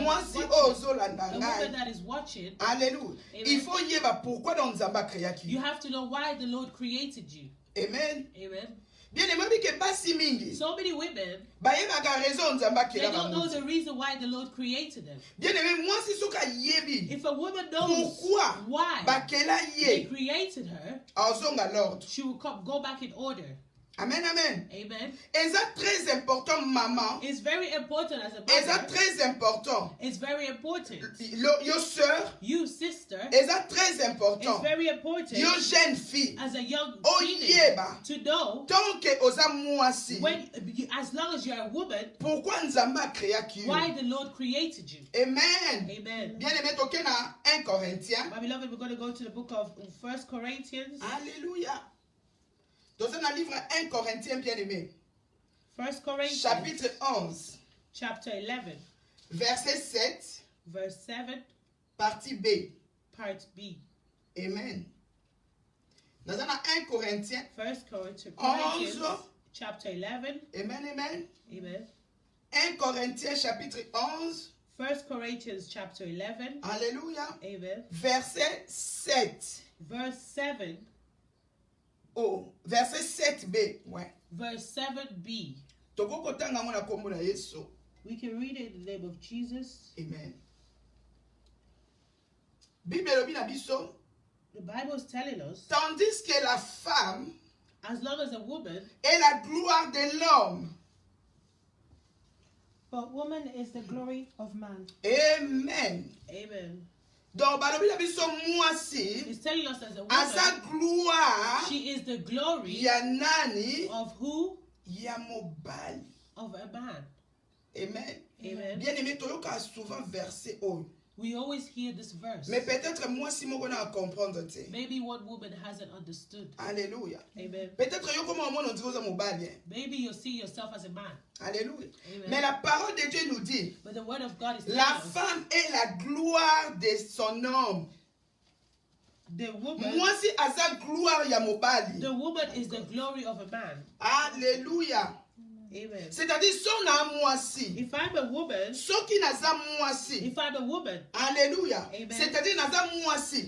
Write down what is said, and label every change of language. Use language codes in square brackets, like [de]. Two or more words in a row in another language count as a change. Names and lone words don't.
[ln] mwasi [en] is [ln] oyo [en] watching, [ln] ozolanda [en] the [ln] ngai [en] woman that is watching, [ln] alléluia [en] Amen. [fr] il faut [ln] yeba [fr] pourquoi donc [ln] nzambe akreaki [en] you have to know why the Lord created you. [ln] amen [en] Amen. [fr] bien aimé [ln] obike basi mingi [en] So many women, [ln] bayebaka raison nzambe [en] they [ln] akela [en] don't know [ln] bango [en] the reason why the Lord created them. [fr] bien aimé [ln] mwasi soki ayebi [en] If a woman knows [fr] pourquoi [en] why [ln] bakela [en] they [ln] ye [en] created her, [ln] azonga l'ordre [en] she will go back in order. [ln] amen amen [en] Amen. [ln] eza [fr] très important [ln] maman [en] It's very important as a [ln] eza [en] mother. [fr] très important [en] It's very important. [ln] yo sœur [en] You, sister, [ln] eza très [en] it's [fr] important [en] very important [fr] yo jeune fille [en] as a young [ln] oyeba [en] teenager to know [fr] tant que [ln] oza mwasi [en] when, as long as you're a woman, [ln] pourquoi nzambe akreaki yo [en] why the Lord created you. [ln] amen [en] Amen. [fr] bien aimé [ln] toke na 1 Corinthiens [en] My beloved, we're going to go to the book of 1 Corinthians. [ln] alléluia toza na livre 1 Corinthiens [fr] bien aimé [en] 1 Corinthians, [fr] chapitre 11 [en] chapter 11, [fr] verset 7 [en] verse 7, [fr] partie B [en] part B. [ln] amen naza na 1 Corinthiens [en] 1 Corinthians, 11 chapter 11. [ln] amen amen [en] Amen. [fr] 1 Corinthiens chapitre 11 [en] 1 Corinthians, chapter 11. [ln] alléluia [en] Amen. [fr] verset 7 [en] Verse 7. [fr] oh verset 7b ouais [en] Verse 7b. [ln] tokokotanga ngo na kombo na Yesu [en] We can read it in the name of Jesus. [ln] amen Bible elobi na biso [en] The Bible is telling us, [fr] tandis que la femme [en] as long as a woman, [fr] est la gloire de l'homme [en] But woman is the glory of man. [ln] amen [en] amen, [ln] donc balobi na biso mwasi [en] is telling us as a [ln] aza [en] woman, [ln] gloire [en] she is the glory [ln] ya nani [en] of who? [ln] ya mobali [en] Of a man. [ln] amen [en] Amen. [fr] bien aimé [ln] toyoka souvent verset oyo [en] We always hear this verse. [fr] mais peut-être [ln] mwasi moko na comprendre te [en] Maybe one woman hasn't understood. [ln] alléluia [en] Amen. [ln] peut-être yo koma omona ondiri oza mobali [en] Maybe you see yourself as a man. [ln] alléluia [en] Amen. [fr] mais la parole de Dieu nous dit [en] But the word of God is telling [fr] la [en] us [fr] femme est la gloire de son homme [en] the woman [ln] mwasi aza gloire ya mobali [en] is the glory of a man. [ln] alléluia [en] Amen. [ln] c'est-à-dire so na mwasi [en] If I'm a woman, [ln] soki naza mwasi [en] if I'm a woman, [ln] alléluia [en] Amen. [ln] c'est-à-dire naza mwasi